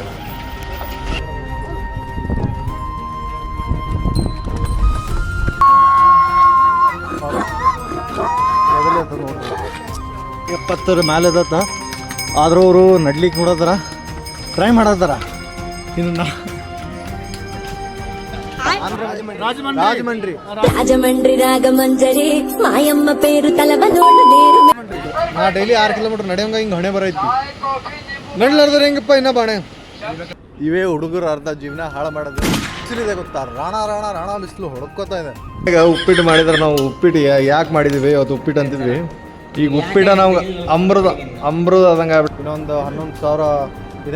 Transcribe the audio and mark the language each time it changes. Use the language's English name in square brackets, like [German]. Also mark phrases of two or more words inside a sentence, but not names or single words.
[Kannada] ನೋಡ್ರಿ 70 ಮೇಲೆ ಅದತ್ತ. ಆದ್ರೂ ಅವರು ನಡ್ಲಿಕ್ಕೆ ನೋಡೋದಾರ, ಟ್ರೈ ಮಾಡತ್ತಾರ. ಇನ್ನು [Telugu] రాజమండ్రి రాగమంజరి మాయమ్మ పేరు తలవనోడు నేరు. [Kannada] ನಾ ಡೈಲಿ 6 ಕಿಲೋಮೀಟರ್ ನಡೆಯಂಗ ಹಿಂಗೆ ಹಣೆ ಬರೈತಿ. ನಡ್ಲಾರ್ದ್ರೆ ಹೆಂಗಪ್ಪ ಇನ್ನ ಬಾಣೆ. ಇವೇ ಹುಡುಗರು ಅರ್ಧ ಜೀವನ ಹಾಳು ಮಾಡೋದು. ಬಿಸಿಲಿದೆ ಗೊತ್ತಾ, ರಾಣ ರಾಣ ರಾಣ ಬಿಸಿಲು ಹೊಡ್ಕೋತಾ ಇದೆ. ಈಗ ಉಪ್ಪಿಟ್ಟು ಮಾಡಿದ್ರೆ ನಾವು ಉಪ್ಪಿಟ್ಟು ಯಾಕೆ ಮಾಡಿದ್ವಿ ಅವತ್ತು ಉಪ್ಪಿಟ್ಟು ಅಂತಿದ್ವಿ. ಈಗ ಉಪ್ಪಿಟ್ಟ ನಾವು ಅಮೃತ ಆದಂಗೆ ಆಗ್ಬಿಟ್ಟು ಇನ್ನೊಂದು 11,000 ಇದೆ.